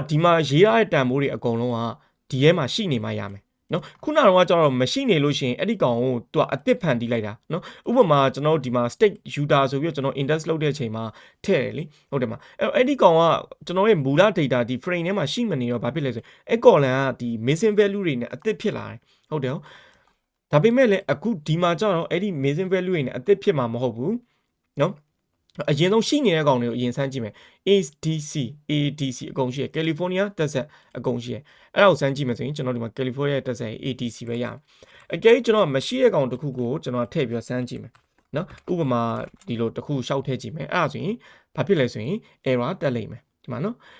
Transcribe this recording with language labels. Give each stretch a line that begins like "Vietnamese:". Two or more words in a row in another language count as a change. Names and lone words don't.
Burmese: ဒီမှာရေးရတဲ့တန်ဖိုးတွေအကုန်လုံးကဒီထဲမှာရှိနေမှရမယ်နော်ခုနကတော့ကျတော့မရှိနေလို့ရှိရင်အဲ့ဒီကောင်ကိုသူကအသစ်ဖန်တီးလိုက်တာနော်ဥပမာကျွန်တော်ဒီမှာ
English: state user
Burmese: ဆိုပြီးတော့ကျွန်တော် index လုပ်တဲ့အချိန်မှာထည့်တယ်လေဟုတ်တယ်မအဲ့ဒီကောင်ကကျွန်တော်ရဲ့မူလ data ဒီ frame ထဲမှာရှိမနေတော့ဘာဖြစ်လဲဆိုရင်အဲ့ column ကဒီ
English: missing value
Burmese: တွေနဲ့အသစ်ဖြစ်လာတယ်ဟုတ်တယ်ဒါပေမဲ့လည်းအခုဒီမှာကျတော့အဲ့ဒီ
English: missing value
Burmese: တွေနဲ့အသစ်ဖြစ်မှာမဟုတ်ဘူးနော်အရင်ဆုံးရှိနေတဲ့ကောင်တွေကိုအရင်စမ်းကြည့်မယ် ADC အကုန်ရှိရ California Texas အကုန်ရှိရအဲ့ဒါကိုစမ်းကြည့်မယ်ဆိုရင်ကျွန်တော်ဒီမှာ California Texas ADC ပဲရအောင်အကယ်၍ကျွန်တော်မရှိတဲ့ကောင်တစ်ခုကိုကျွန်တော်ထည့်ပြီးစမ်းကြည့်မယ်နော်ဥပမာဒီလိုတစ်ခုရှောက်ထည့်ကြည့်မယ်အဲ့ဒါဆိုရင်ဘာဖြစ်လဲဆိုရင် error တက်လိမ့်မယ်ဒီမှာနော်